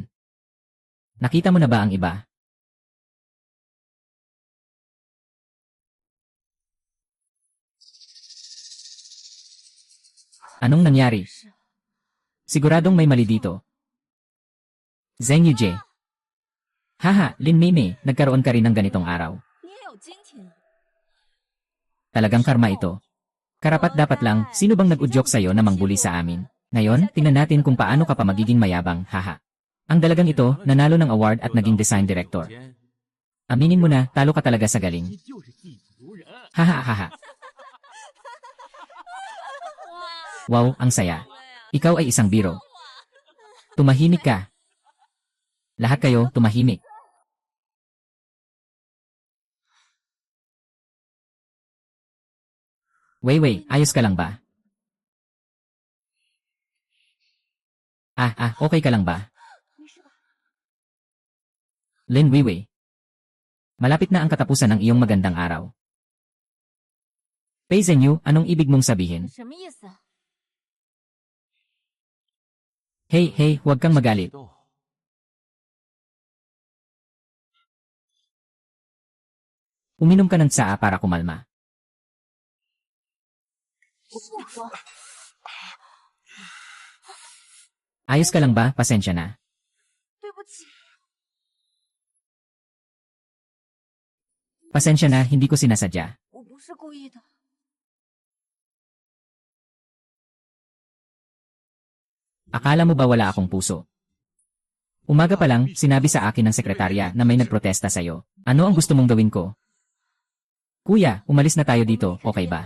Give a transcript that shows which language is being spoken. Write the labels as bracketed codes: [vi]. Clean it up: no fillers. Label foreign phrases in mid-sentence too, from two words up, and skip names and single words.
[tl] Nakita mo na ba ang iba? Anong nangyari? [zh] 是 [tl] Siguradong may mali dito. Zheng Yuje. Haha, Lin Mei, nagkaroon ka rin ng ganitong araw. [zh] 你也有今天。 [tl] Talagang karma ito. Karapat-dapat lang, sino bang nag-udyok sa'yo na mangbuli sa amin? Ngayon, tingnan natin kung paano ka pa magiging mayabang, haha. Ang dalagang ito, nanalo ng award at naging [en] design director. [zh] 间 [tl] Aminin mo na, talo ka talaga sa galing. [zh] 你就是地主人。 [tl] Haha, haha. Wow, ang saya. Ikaw ay isang biro. Tumahimik ka. Lahat kayo, tumahimik. Wei, ayos ka lang ba? Okay ka lang ba? [zh] 没事吧？ [tl] Lin Wei. Malapit na ang katapusan ng iyong magandang araw. Pei Zhenyu, anong ibig mong sabihin? [zh] 什么意思？ [tl] Hey, huwag kang magalit. [zh] 斗 [tl] Uminom ka ng tsaa para kumalma. [zh] 我不喝。 [tl] Ayos ka lang ba? Pasensya na. [zh] 对不起。 [tl] Pasensya na, hindi ko sinasadya. [zh] 我不是故意的。 [tl] Akala mo ba wala akong puso? Umaga pa lang, sinabi sa akin ng sekretarya na may nagprotesta sa'yo. Ano ang gusto mong gawin ko? Kuya, umalis na tayo dito, okay ba?